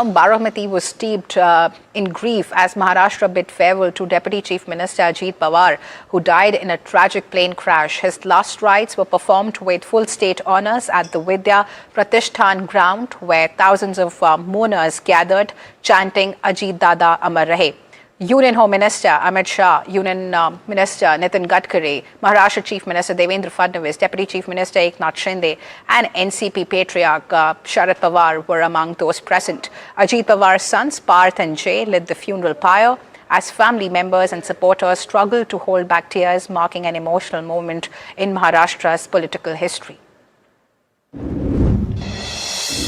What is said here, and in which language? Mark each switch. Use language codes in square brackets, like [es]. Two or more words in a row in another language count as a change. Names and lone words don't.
[en] Baramati was steeped in grief as Maharashtra bid farewell to Deputy Chief Minister Ajit Pawar, who died in a tragic plane crash. His last rites were performed with full state honours at the Vidya Pratishtan ground, where thousands of mourners gathered, chanting Ajit Dada [mr] अमर रहे. [en] Union Home Minister Amit Shah, Union Minister Nitin Gadkari, Maharashtra Chief Minister Devendra Fadnavis, Deputy Chief Minister Eknath Shinde, and NCP Patriarch Sharad Pawar were among those present. Ajit Pawar's sons Parth and Jay led the funeral pyre as family members and supporters struggled to hold back tears, marking an emotional moment in Maharashtra's political history.